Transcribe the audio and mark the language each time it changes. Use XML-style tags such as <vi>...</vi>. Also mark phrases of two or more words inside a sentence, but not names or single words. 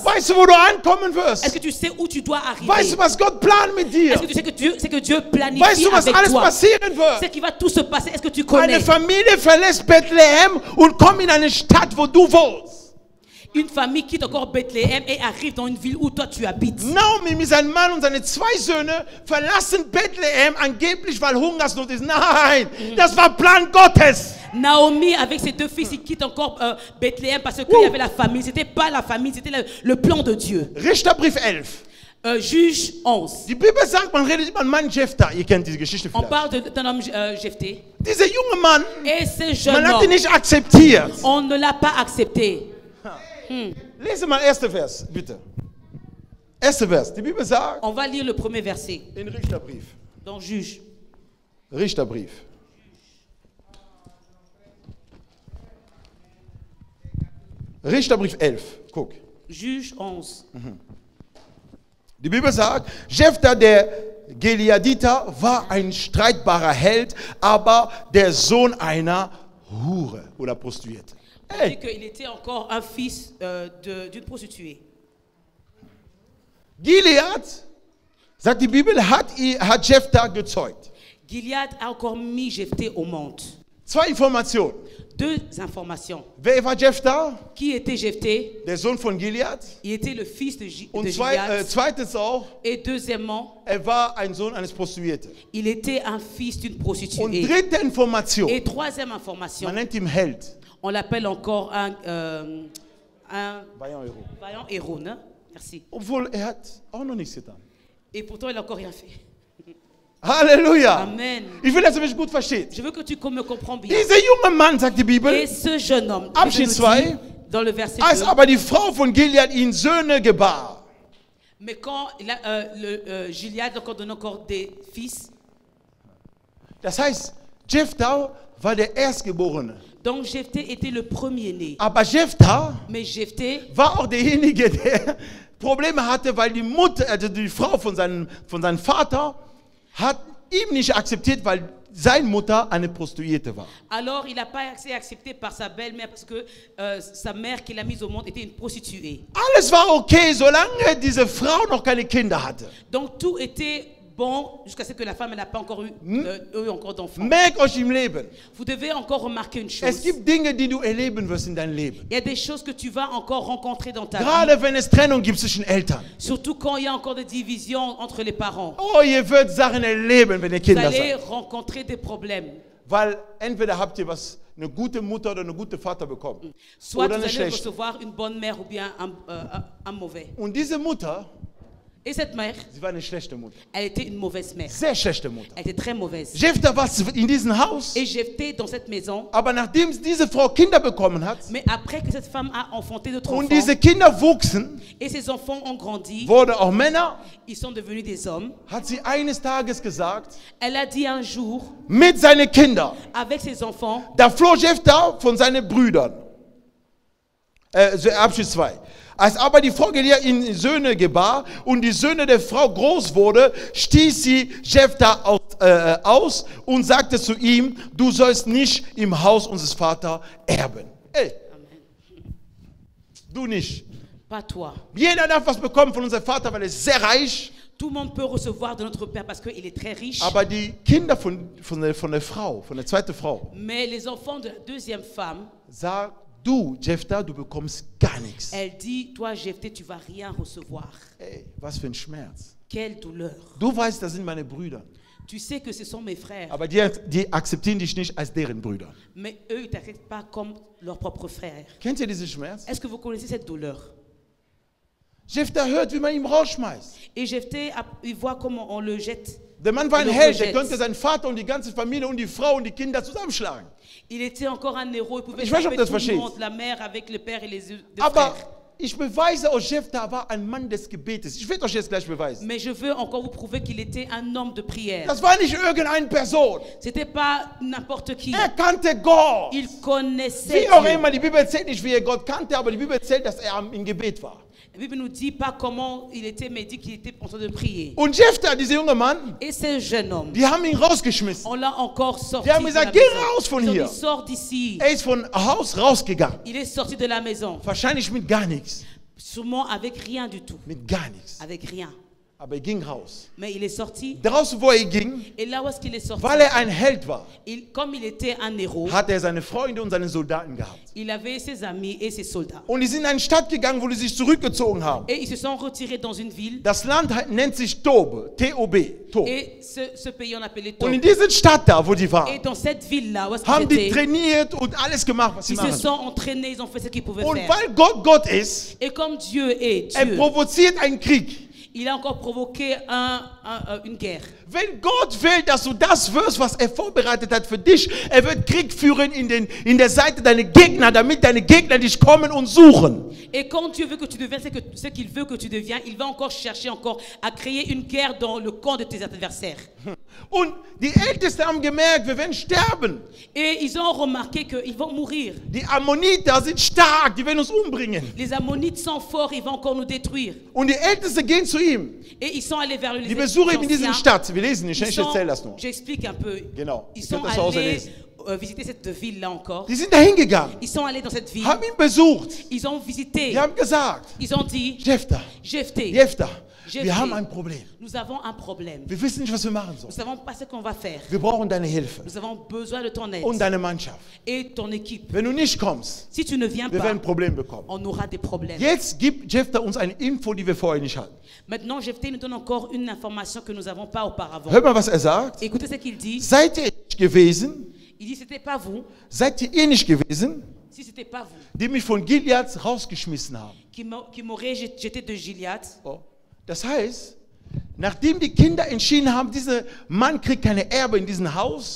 <de>Weißt du, wo du ankommen wirst?</de> <fr>Est-ce que tu sais où tu dois arriver?</fr> <de>Weißt du, was Gott plant mit dir?</de> <fr>Est-ce que tu sais que Dieu planifie</fr> <de>Weißt du, was</de> <fr>avec</fr> <de>alles</de> <fr>toi?</fr> <de>passieren wird?</de> <fr>C'est qui va tout se passer. Est-ce que tu connais?</fr> <de>Eine Familie verlässt Bethlehem und kommt in eine Stadt, wo du wohnst.</de> <fr>Une famille quitte encore Bethléem et arrive dans une ville où toi tu habites.</fr> <de>Naomi mit seinem Mann und seine 2 Söhne verlassen Bethlehem angeblich, weil Hungersnot ist. Nein, das war Plan Gottes.</de> <fr>Naomi avec ses 2 fils, ils quittent encore Bethléem parce qu'il y avait la famille. C'était pas la famille, c'était le plan de Dieu.</fr> <de>Richterbrief 11.</de> <fr>Juge 11.</fr> <de>Die Bibel sagt, man redet über einen Mann Jephthah. Ihr kennt diese Geschichte</de> <fr>On</fr> <de>vielleicht.</de> <fr>parle d'un homme Jephthé.</fr> <de>Dieser junge Mann,</de> <fr>Et ce jeune</fr> <de>man hat ihn</de> <fr>homme,</fr> <de>nicht akzeptiert.</de> <fr>on ne l'a pas accepté.</fr> <de>Lese mal 1. Vers, bitte. 1. Vers. Die Bibel sagt,</de> <fr>On va lire le premier verset</fr> <de>in Richterbrief.</de> <fr>dans Juge.</fr> <de>Richterbrief. Richterbrief 11. Guck.</de> <fr>Juge 11.</fr> <de>Die Bibel sagt, Jephthah, der Gileaditer, war ein streitbarer Held, aber der Sohn einer Hure oder Prostituierte.</de> <fr>On dit qu'il était encore un fils d'une prostituée.</fr> <de>Gilead, sagt die Bibel, hat Jephthah gezeugt.</de> <fr>Gilead a encore mis Jephthé au monde.</fr> <de>2 Informationen.</de> <fr>Deux informations.</fr> <de>Wer war Jephthah?</de> <fr>Qui était Jephthé?</fr> <de>Der Sohn von Gilead.</de> <fr>Il était le fils de</fr> <de>Und</de> <fr>Gilead.</fr> <de>zweitens auch,</de> <fr>Et deuxièmement,</fr> <de>war ein Sohn eines Prostituierten.</de> <fr>il était un fils d'une</fr> <de>Und</de> <fr>prostituée.</fr> <de>dritte Information,</de> <fr>Et troisième information,</fr> <de>man nennt ihn Held.</de> <fr>on l'appelle encore un Vaillant Héros. vaillant héros. Ne? Merci.</fr> <de>Obwohl hat auch noch nichts getan.</de> <fr>Et pourtant, il n'a encore rien fait.</fr> <de>Halleluja.</de> <fr>Amen.</fr> <de>Ich will, dass ihr mich gut versteht.</de> <fr>Je veux que tu me comprends bien.</fr> <de>Dieser junge Mann, sagt die</de> <fr>Et</fr> <de>Bibel,</de> <fr>ce jeune homme,</fr> <de>Abschnitt</de> <fr>Bible nous dit,</fr> <de>2,</de> <fr>dans le verset</fr> <de>als</de> <fr>2,</fr> <de>aber die Frau von Gilead ihn Söhne gebar.</de> <fr>mais quand Gilead encore donne encore des fils,</fr> <de>Das heißt, Jephthah war der Erstgeborene.</de> <fr>donc Jephthé était le premier-né.</fr> <de>Aber Jephthah</de> <fr>Mais Jephthé</fr> <de>war auch derjenige, der Probleme hatte, weil die Mutter, also die Frau von seinem Vater, hat ihm nicht akzeptiert, weil seine Mutter eine Prostituierte war.</de> <fr>Alors, il n'a pas été accepté par sa belle-mère parce que sa mère qu'il a mise au monde était une prostituée.</fr> <de>Alles war okay, solange diese Frau noch keine Kinder hatte.</de> <fr>Donc, tout était bon jusqu'à ce que la femme n'a pas encore eu encore d'enfants.</fr> <de>Merkt euch im Leben,</de> <fr>Vous devez encore remarquer une</fr> <de>es</de> <fr>chose.</fr> <de>gibt Dinge, die du erleben wirst in deinem Leben.</de> <fr>Il y a des choses que tu vas encore rencontrer dans ta vie.</fr> <de>Gerade wenn es Trennung gibt zwischen Eltern.</de> <fr>Surtout quand il y a encore des divisions entre les parents.</fr> <de>Oh, ihr werdet Sachen erleben, wenn ihr</de> <fr>Vous</fr> <de>Kinder</de> <fr>allez</fr> <de>seid.</de> <fr>rencontrer des problèmes.</fr> <de>Weil entweder habt ihr eine gute Mutter oder eine gute Vater bekommen.</de> <fr>Soit</fr> <de>Oder</de> <fr>vous</fr> <de>eine</de> <fr>allez</fr> <de>schlechte.</de> <fr>recevoir une bonne mère ou bien un mauvais.</fr> <de>Und diese Mutter,</de> <fr>Et cette mère,</fr> <de>sie war eine schlechte Mutter.</de> <fr>elle était une mauvaise mère.</fr> <de>Sehr schlechte Mutter.</de> <fr>Elle était très mauvaise.</fr> <de>Jephthah war in diesem Haus,</de> <fr>Et Jephthé dans cette maison.</fr> <de>aber nachdem diese Frau Kinder bekommen hat</de> <fr>Mais après que cette femme a enfanté d'autres</fr> <de>und</de> <fr>enfants,</fr> <de>diese Kinder wuchsen,</de> <fr>et ces enfants ont grandi,</fr> <de>wurden auch Männer,</de> <fr>ils sont devenus des hommes,</fr> <de>hat sie eines Tages gesagt,</de> <fr>elle a dit un jour,</fr> <de>mit seinen Kindern,</de> <fr>avec ses enfants,</fr> <de>da floh Jephthah von seinen Brüdern. Abschnitt 2. Als aber die Frau Gilead ihn Söhne gebar und die Söhne der Frau groß wurde, stieß sie Jephthah aus und sagte zu ihm, du sollst nicht im Haus unseres Vaters erben. Ey, du nicht.</de> <fr>pas toi.</fr> <de>Jeder darf was bekommen von unserem Vater, weil er ist sehr reich.</de> <fr>Tout le monde peut recevoir de notre Père parce qu'il est très riche.</fr> <de>Aber die Kinder von der Frau, von der zweiten Frau,</de> <fr>Mais les enfants de la deuxième femme,</fr> <de>sagt, du, Jephthah, du bekommst gar nichts.</de> <fr>elle dit, toi Jephthé, tu vas rien recevoir.</fr> <de>Ey, was für ein Schmerz.</de> <fr>Quelle douleur.</fr> <de>Du weißt, das sind meine Brüder.</de> <fr>Tu sais que ce sont mes frères,</fr> <de>Aber die akzeptieren dich nicht als deren Brüder.</de> <fr>mais eux, ils ne t'acceptent pas comme leurs propres frères.</fr> <de>Kennt ihr diesen Schmerz?</de> <fr>Est-ce que vous connaissez cette douleur?</fr> <de>Jephthah hört, wie man ihn rausschmeißt.</de> <fr>Et Jephthé, il voit comment on le jette.</fr> <de>Der Mann war ein</de> <fr>Le</fr> <de>Held, der</de> <fr>rejette.</fr> <de>konnte seinen Vater und die ganze Familie und die Frau und die Kinder zusammenschlagen.</de> <fr>Il était encore un héros, il pouvait</fr> <de>Ich weiß nicht, ob</de> <fr>frapper</fr> <de>du das</de> <fr>tout le</fr> <de>verstehst.</de> <fr>monde, la mère avec le père et les deux</fr> <de>Aber</de> <fr>frères.</fr> <de>ich beweise euch, Jephthah war ein Mann des Gebetes. Ich werde euch jetzt gleich beweisen.</de> <fr>Mais je veux encore vous prouver qu'il était un homme de prière.</fr> <de>Das war nicht irgendeine Person.</de> <fr>C'était pas n'importe qui.</fr> <de>Er kannte Gott.</de> <fr>Il connaissait</fr> <de>Wie auch</de> <fr>Dieu.</fr> <de>immer, die Bibel erzählt nicht, wie er Gott kannte, aber die Bibel erzählt, dass er im Gebet war.</de> <fr>La Bible nous dit pas comment il était, mais dit qu'il était en train de prier.</fr> <de>Und Jephthah, dieser junge Mann,</de> <fr>Et ce jeune homme,</fr> <de>die haben ihn rausgeschmissen.</de> <fr>on l'a encore sorti.</fr> <de>Die haben</de> <fr>de</fr> <de>gesagt,</de> <fr>la</fr> <de>geh</de> <fr>maison.</fr> <de>raus von</de> <fr>Ils ont</fr> <de>hier.</de> <fr>dit, sors d'ici.</fr> <de>Er ist von Haus rausgegangen.</de> <fr>Il est sorti de la maison.</fr> <de>Wahrscheinlich mit gar nichts.</de> <fr>Sûrement avec rien du tout.</fr> <de>Mit gar nichts.</de> <fr>Avec rien.</fr> <de>Aber er ging raus.</de> <fr>Mais il est sorti.</fr> <de>Draußen, wo er ging,</de> <fr>Et là où est-ce qu'il est sorti?</fr> <de>weil er ein Held war,</de> <fr>Comme il était un héros,</fr> <de>hat er seine Freunde und seine Soldaten gehabt.</de> <fr>il avait ses amis et ses soldats.</fr> <de>Und die sind in eine Stadt gegangen, wo die sich zurückgezogen haben.</de> <fr>Et ils se sont retirés dans une ville.</fr> <de>Das Land nennt sich Tob, T-O-B, Tob.</de> <fr>Et ce pays, on appelait</fr> <de>Und in</de> <fr>Tob.</fr> <de>dieser Stadt da, wo die</de> <fr>Et</fr> <de>waren,</de> <fr>dans cette ville-là, où est-ce</fr> <de>haben</de> <fr>qu'ils</fr> <de>die</de> <fr>étaient,</fr> <de>trainiert und alles gemacht, was sie</de> <fr>ils se</fr> <de>machen.</de> <fr>sont entraînés, ils ont fait ce qu'ils pouvaient</fr> <de>Und</de> <fr>faire.</fr> <de>weil Gott Gott ist,</de> <fr>Et comme Dieu est</fr> <de>er</de> <fr>Dieu,</fr> <de>provoziert einen Krieg.</de> <fr>il a encore provoqué une guerre.</fr> <de>Wenn Gott will, dass du das wirst, was er vorbereitet hat für dich, er wird Krieg führen in der Seite deiner Gegner, damit deine Gegner dich kommen und suchen.</de> <fr>Et quand Dieu veut que tu deviennes ce qu'il veut que tu deviens, il va encore chercher encore à créer une guerre dans le camp de tes adversaires.</fr> <de>Und die Ältesten haben gemerkt, wir werden sterben.</de> <fr>Et ils ont remarqué qu'ils vont mourir.</fr> <de>Die Ammoniter sind stark, die werden uns umbringen.</de> <fr>Les Ammonites sont forts, ils vont encore nous détruire.</fr> <de>Und die Ältesten gehen zu ihm.</de> <fr>Et ils sont allés vers</fr> <de>Die besuchen ihn in dieser</de> <fr>anciens.</fr> <de>Stadt. Wir lesen nicht,</de> <fr>Ils</fr> <de>ich</de> <fr>sont-</fr> <de>erzähle das nur.</de> <fr>J'explique un peu.</fr> <de>Genau.</de> <fr>Ils</fr> <de>Ihr</de> <fr>sont</fr> <de>könnt das zu Hause</de> <fr>allés</fr> <de>lesen.</de> <fr>visiter cette ville-là encore.</fr> <de>Die sind da hingegangen,</de> <fr>Ils sont allés dans cette ville.</fr> <de>haben ihn besucht.</de> <fr>Ils ont visité.</fr> <de>Die haben gesagt,</de> <fr>Ils ont dit,</fr> <de>Jephthah,</de> <fr>Jephthé,</fr> <de>wir haben ein Problem.</de> <fr>nous avons un problème.</fr> <de>Wir wissen nicht, was wir machen</de> <fr>Nous ne</fr> <de>sollen.</de> <fr>savons pas ce qu'on va faire.</fr> <de>Wir brauchen deine Hilfe</de> <fr>Nous avons besoin de ton aide</fr> <de>und deine Mannschaft.</de> <fr>et ton équipe.</fr> <de>Wenn du nicht kommst,</de> <fr>Si tu ne viens</fr> <de>wir</de> <fr>pas,</fr> <de>werden ein Problem bekommen.</de> <fr>on aura des problèmes.</fr> <de>Jetzt gibt Jephthah uns eine Info, die wir vorher nicht hatten.</de> <fr>Maintenant, Jephthé nous donne encore une information que nous n'avons pas auparavant.</fr> <de>Hört mal, was er sagt.</de> <fr>Écoutez ce qu'il dit.</fr> <de>Seid ihr nicht gewesen?</de> <fr>Il dit, c'était pas vous,</fr> <de>Seid ihr nicht gewesen,</de> <fr>si c'était pas vous,</fr> <de>die mich von Gilead rausgeschmissen haben?</de> <fr>qui m'aurez jeté de Gilead. Oh.</fr> <de>Das heißt, nachdem die Kinder entschieden haben, dieser Mann kriegt keine Erbe in diesem Haus,</de>